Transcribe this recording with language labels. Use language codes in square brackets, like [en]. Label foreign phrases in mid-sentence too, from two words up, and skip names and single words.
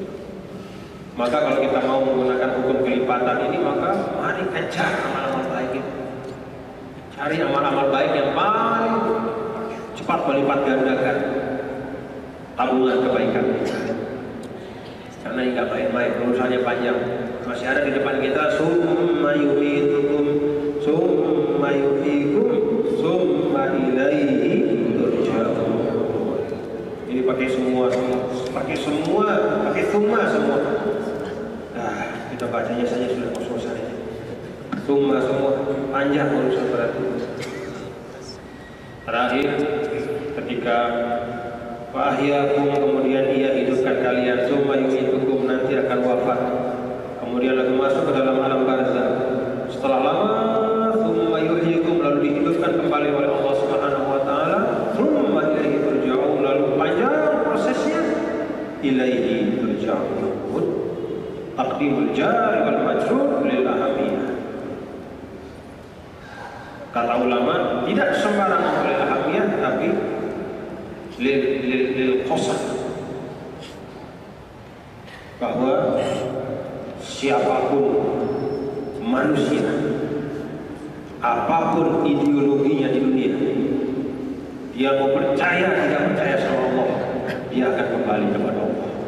[id] Maka kalau kita mau menggunakan hukum kelipatan ini, maka mari kejar amal-amal baik itu. Cari amal-amal baik yang paling cepat melipat gandakan tabungan kebaikan kita. Karena ini nggak main-main, urusannya panjang. Masih ada di depan kita, [ar] ثم يميتكم ثم يحييكم ثم إليه. [id] Ini pakai semua, pakai summa semua. Nah, kita bacanya saja sudah kos-kosan ini. Summa semua, panjang urusan berarti. Terakhir, ketika fa'ahyakum, kemudian ia hidupkan kalian, [ar] ثم يميتكم, [id] nanti akan wafat. Kemudian lalu masuk ke dalam alam barzakh. Setelah lama, [ar] ثم يحييكم, [id] lalu dihidupkan kembali oleh Allah [ar] سبحانه وتعالى. ثم إليه ترجعون, [id] lalu panjang prosesnya. [ar] إليه ترجعون. تقديم الجار والمجرور للأهمية. [id] Kata ulama, tidak sembarangan oleh ahamiyah, tapi [ar] للقسم, [id] bahwa siapapun manusia, apapun ideologinya di dunia, dia mau percaya tidak percaya sama Allah, dia akan kembali kepada Allah.